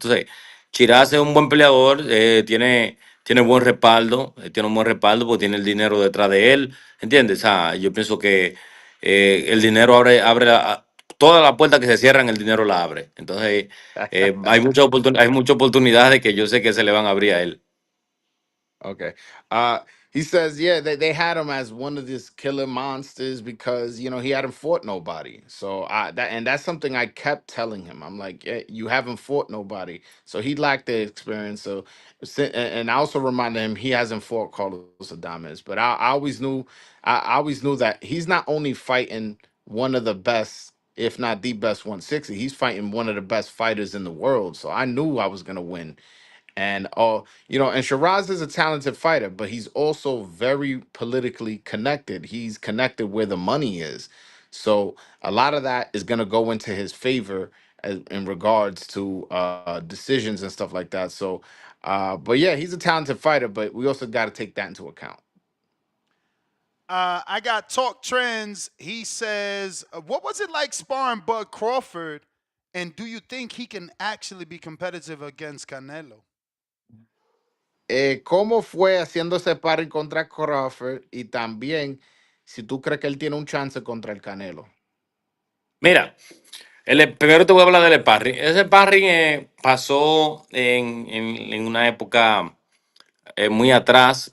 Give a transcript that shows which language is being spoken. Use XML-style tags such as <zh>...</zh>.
<es>Entonces, Chiraz es un buen peleador, tiene buen respaldo, tiene un buen respaldo porque tiene el dinero detrás de él. ¿Entiendes? O sea, yo pienso que el dinero abre todas las puertas que se cierran, el dinero la abre. Entonces, hay muchas oportunidades que yo sé que se le van a abrir a él.</es> <en>Okay. He says, yeah, they had him as one of these killer monsters because he hadn't fought nobody. So that's something I kept telling him. I'm like, yeah, you haven't fought nobody, so he lacked the experience. So, and I also reminded him he hasn't fought Carlos Adames. But I always knew that he's not only fighting one of the best, if not the best 160. He's fighting one of the best fighters in the world. So I knew I was gonna win. And Shiraz is a talented fighter, but he's also very politically connected. He's connected where the money is. So a lot of that is going to go into his favor in regards to decisions and stuff like that. So, but yeah, he's a talented fighter, but we also got to take that into account. I got Talk Trends. He says, what was it like sparring Bud Crawford? And do you think he can actually be competitive against Canelo?</en> <es>¿Cómo fue haciendo ese sparring contra Crawford? Y también, si tú crees que él tiene un chance contra el Canelo. Mira, primero te voy a hablar del sparring. Ese sparring pasó en una época muy atrás.</es>